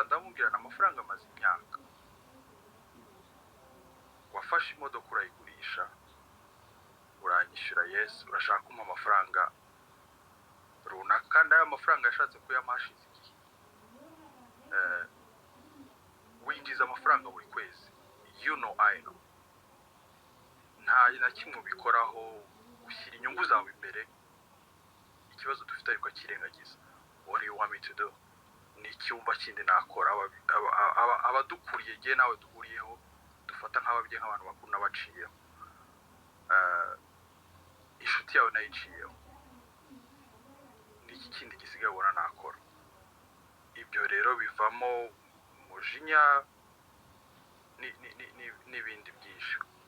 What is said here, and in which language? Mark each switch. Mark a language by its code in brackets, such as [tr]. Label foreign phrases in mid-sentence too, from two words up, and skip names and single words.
[rw] Ndamubwira amafaranga amaze imyaka, wafashe imodoka urayigurisha uranyishyura, yes, urashaka kumpa amafaranga runaka, kandi ayo mafaranga yashatse kuyamashiza igihe. Winjiza amafaranga buri kwezi, [en] you know I know, [rw] nta na kimwe ubikoraho, ushyira inyungu zawe imbere. Ikibazo dufite ariko akirengagiza. [en] What do you want me to do? [rw] Ni icyumba kindi nakora. Abadukuriye igihe nawe duhuriyeho dufata nk'ababyeyi, nk'abantu bakuru n'abaciyeho, inshuti yawe nayiciyeho, n'iki kindi gisigaye ubona nakora. Ibyo rero bivamo umujinya n'ibindi byinshi.